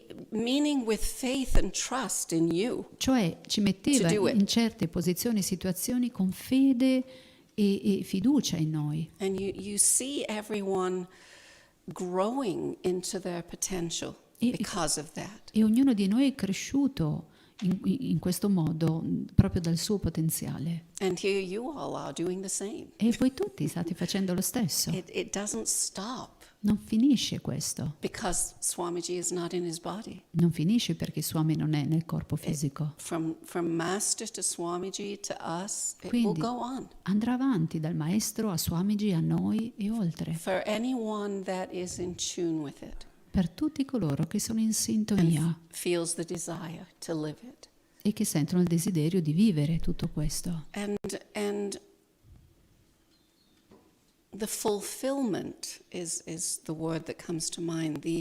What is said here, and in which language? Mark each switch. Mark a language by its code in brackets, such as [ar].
[en] Meaning with faith and trust in you. [it] Cioè ci metteva in certe posizioni e situazioni con fede e fiducia in noi. [en] And you see everyone growing into their potential because of that. [it] E ognuno di noi è cresciuto in questo modo proprio dal suo potenziale. [en] And here you all are doing the same. [it] E voi tutti state facendo lo stesso. [en] It doesn't stop. [it] Non finisce questo. [en] Because Swamiji is not in his body. [it] Non finisce perché Swami non è nel corpo fisico. [en] From Master to Swamiji to us, it [it] Quindi [en] will go on. [it] andrà avanti dal maestro a Swamiji, a noi e oltre. [en] For anyone that is in tune with it. [it] Per tutti coloro che sono in sintonia [en] Feels the desire to live it. [it] e che sentono il desiderio di vivere tutto questo. [en] And the fulfillment is the word that comes to mind.